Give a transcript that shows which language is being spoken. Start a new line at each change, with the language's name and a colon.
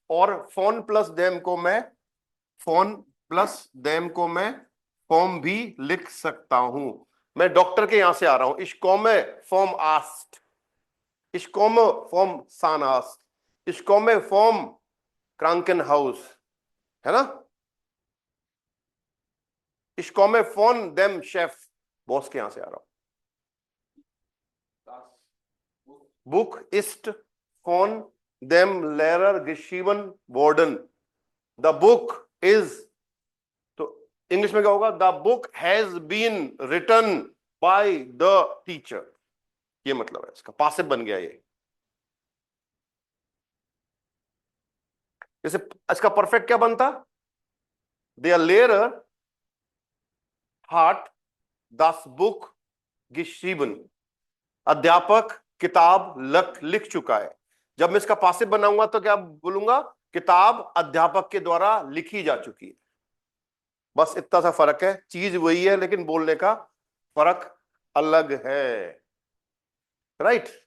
Hindi: और phone plus them को मैं, फोन प्लस देम को मैं फॉर्म भी लिख सकता हूं। मैं डॉक्टर के यहां से आ रहा हूं।
German: Ich komme vom Arzt। Ich komme vom Zahnarzt। Ich komme vom Krankenhaus।
Hindi: है ना?
German: Ich komme von dem Chef।
Hindi: Boss के यहां से आ रहा हूं।
German: Buch ist von dem Lehrer geschrieben worden।
English: The book is,
Hindi: तो इंग्लिश में क्या होगा?
English: The book has been written by the teacher।
Hindi: ये मतलब है इसका, पासिव बन गया ये। जैसे इसका परफेक्ट क्या बनता?
German: Der Lehrer hat das Buch geschrieben।
Hindi: अध्यापक किताब लिख चुका है। जब मैं इसका पासिव बनाऊंगा तो क्या बोलूंगा? किताब अध्यापक के द्वारा लिखी जा चुकी है। बस इतना सा फर्क है, चीज वही है लेकिन बोलने का फर्क अलग है। राइट?